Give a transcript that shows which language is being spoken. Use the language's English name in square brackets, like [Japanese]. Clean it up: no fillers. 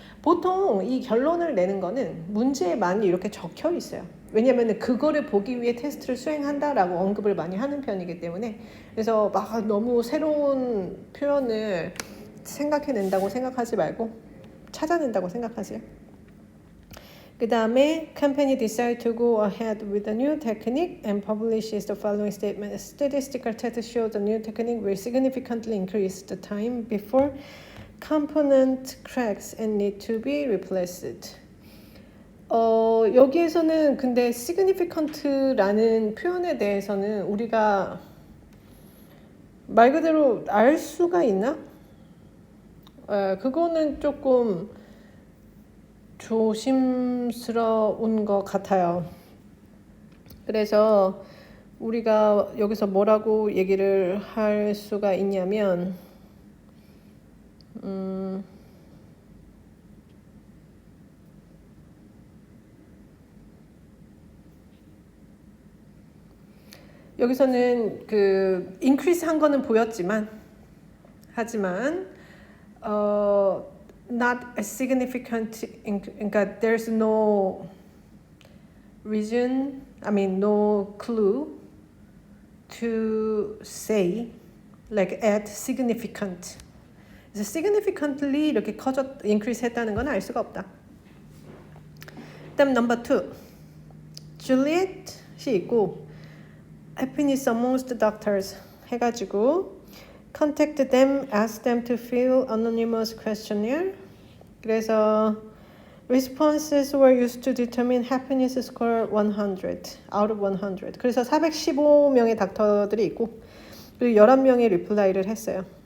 [Korean] 보통 이 결론을 내는 거는 문제에 많이 이렇게 적혀 있어요. 왜냐하면 그거를 보기 위해 테스트를 수행한다라고 언급을 많이 하는 편이기 때문에 그래서 막 너무 새로운 표현을 생각해낸다고 생각하지 말고 찾아낸다고 생각하세요. 그 다음에 [English] company decide to go ahead with the new technique and publishes the following statement. Statistical tests show the new technique will significantly increase the time before component cracks and need to be replaced. [Korean] 여기에서는 근데 significant라는 표현에 대해서는 우리가 말 그대로 알 수가 있나? 그거는 조금 조심스러운 것 같아요. 그래서 우리가 여기서 뭐라고 얘기를 할 수가 있냐면 여기서는 그 increase 한 거는 보였지만 하지만 [English] not as significant, [Korean] 그러니까 [English] there's no reason, no clue to say like add significant. [Korean] 그래서 significantly 이렇게 increase 했다는 건 알 수가 없다. 그다음 [English] number 2, Juliet이 있고 happiness amongst the doctors [Korean] 해가지고 [English] contact them, ask them to fill anonymous questionnaire. [Korean] 그래서 [English] responses were used to determine happiness score 100 out of 100. [Korean] 그래서 415명의 닥터들이 있고 그리고 11명의 리플라이를 했어요.